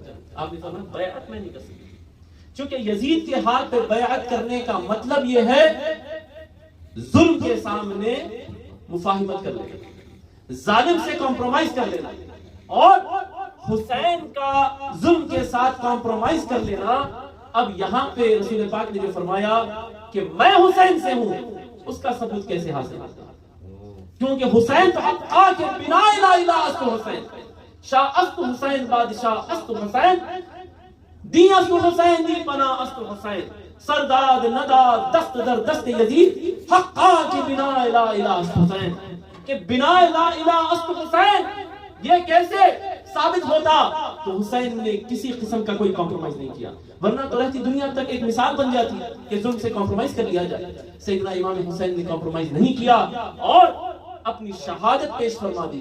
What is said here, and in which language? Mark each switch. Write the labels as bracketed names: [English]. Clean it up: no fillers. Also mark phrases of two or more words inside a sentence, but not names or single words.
[Urdu] آپ نے فرمایا بیعت میں نہیں کر سکتی، چونکہ یزید کے ہاتھ پہ بیعت کرنے کا مطلب یہ ہے ظلم کے سامنے مفاہمت کر لینا، ظالم سے کمپرومائز کر لینا، اور حسین کا ظلم کے ساتھ کمپرومائز کر لینا. اب یہاں پہ رسول پاک نے جو فرمایا کہ میں حسین سے ہوں، اس کا ثبوت کیسے حاصل ہوتا؟ کیونکہ حسین تو [Persian] حقا کے بنا لا الہ است حسین، شاہ است حسین بادشاہ است حسین، دی است حسین دی پناہ است حسین، سرداد نداد دست در دست یزید، حقا کے بنا لا الہ است حسین. [Urdu] کہ بنا [Arabic] لا الہ الا [Urdu] حسین یہ کیسے ثابت ہوتا، تو حسین نے کسی قسم کا کوئی کمپرومائز نہیں کیا، ورنہ تو رہتی دنیا تک ایک مثال بن جاتی کہ ظلم سے کمپرومائز کر لیا جائے۔ سیدنا امام حسین نے کمپرومائز نہیں کیا اور اپنی شہادت پیش فرما دی۔